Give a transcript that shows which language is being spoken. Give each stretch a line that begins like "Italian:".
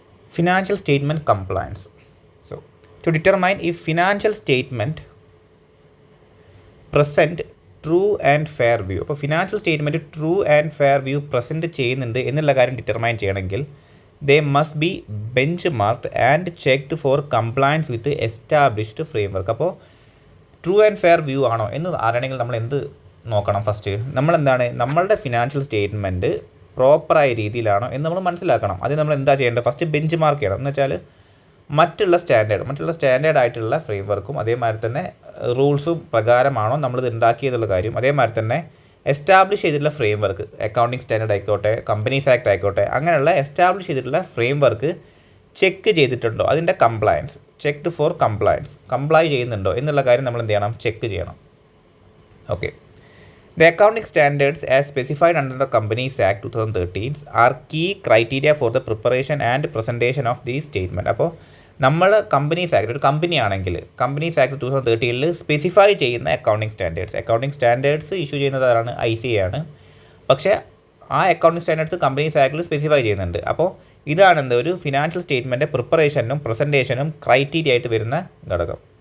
English: Financial statement compliance. So, to determine if financial statement present true and fair view.
Malayalam: അപ്പോൾ financial statement true and fair view present ചെയ്യുന്നുണ്ട് എന്നുള്ള കാര്യം determine ചെയ്യണമെങ്കിൽ
English: they must be benchmarked and checked for compliance with established framework.
Malayalam: അപ്പോൾ true and fair view ആണോ എന്ന് അറിയണമെങ്കിൽ നമ്മൾ എന്ത് നോക്കണം? ഫസ്റ്റ് നമ്മളെന്താണ്, നമ്മളുടെ ഫിനാൻഷ്യൽ സ്റ്റേറ്റ്മെൻറ്റ് പ്രോപ്പറായ രീതിയിലാണോ എന്ന് നമ്മൾ മനസ്സിലാക്കണം. അത് നമ്മൾ എന്താ ചെയ്യേണ്ടത്? ഫസ്റ്റ് ബെഞ്ച് മാർക്ക് ചെയ്യണം. എന്ന് വെച്ചാൽ മറ്റുള്ള സ്റ്റാൻഡേർഡ് ആയിട്ടുള്ള ഫ്രെയിംവർക്കും അതേമാതിരി തന്നെ റൂൾസും പ്രകാരമാണോ നമ്മളിത് ഉണ്ടാക്കിയതുള്ള കാര്യം. അതേമാതിരി തന്നെ എസ്റ്റാബ്ലിഷ് ചെയ്തിട്ടുള്ള ഫ്രെയിംവർക്ക്, അക്കൗണ്ടിങ് സ്റ്റാൻഡേർഡ് ആയിക്കോട്ടെ, കമ്പനീസ് ആക്ട് ആയിക്കോട്ടെ, അങ്ങനെയുള്ള എസ്റ്റാബ്ലിഷ് ചെയ്തിട്ടുള്ള ഫ്രെയിംവർക്ക് ചെക്ക് ചെയ്തിട്ടുണ്ടോ, അതിൻ്റെ compliance,
English: checked for compliance,
Malayalam: comply ചെയ്യുന്നുണ്ടോ എന്നുള്ള കാര്യം നമ്മൾ എന്ത് ചെയ്യണം? ചെക്ക് ചെയ്യണം. Okay.
English: The accounting standards as specified under the Companies Act 2013 are key criteria for the preparation and presentation of these statement.
Malayalam: അപ്പോൾ നമ്മൾ കമ്പനീസ് ആക്ട്, ഒരു കമ്പനിയാണെങ്കിൽ കമ്പനീസ് ആക്ട് 2013 സ്പെസിഫൈ ചെയ്യുന്ന അക്കൗണ്ടിങ് സ്റ്റാൻഡേർഡ്സ് ഇഷ്യൂ ചെയ്യുന്നത് ആരാണ്? ICA ആണ്. പക്ഷേ ആ അക്കൗണ്ടിങ് സ്റ്റാൻഡേർഡ്സ് കമ്പനീസ് ആക്ടിൽ സ്പെസിഫൈ ചെയ്യുന്നുണ്ട്. അപ്പോൾ ഇതാണ് എന്ത്, ഒരു ഫിനാൻഷ്യൽ സ്റ്റേറ്റ്മെൻറ്റ് പ്രിപ്പറേഷനും പ്രസൻറ്റേഷനും ക്രൈറ്റീരിയ ആയിട്ട് വരുന്ന ഘടകം.